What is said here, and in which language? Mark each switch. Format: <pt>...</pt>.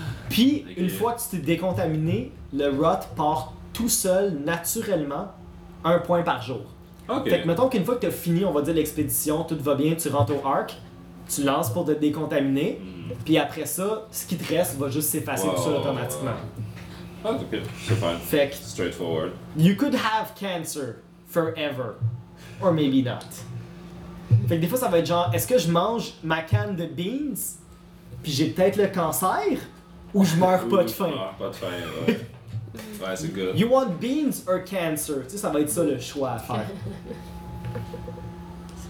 <fr>Puis, une fois que tu t'es décontaminé, le rot part tout seul, naturellement, un point par jour.</fr> <en>Okay.</en> <fr>Fait que mettons qu'une fois que tu as fini, on va dire l'expédition, tout va bien, tu rentres au arc, tu lances pour te décontaminer, puis après ça, ce qui te reste va juste s'effacer tout seul automatiquement. Okay, c'est fine.</fr> <en>Straightforward. You could have cancer forever, or maybe not.</en> <fr>Fait que des fois ça va être genre, est-ce que je mange ma canne de beans, puis j'ai peut-être le cancer, ou je meurs pas de faim? Pas de faim, ouais. Ouais, c'est good.</fr> <en>You want beans or cancer?</en> <fr>Tu sais, ça va être ça le choix à faire. Ok.</fr>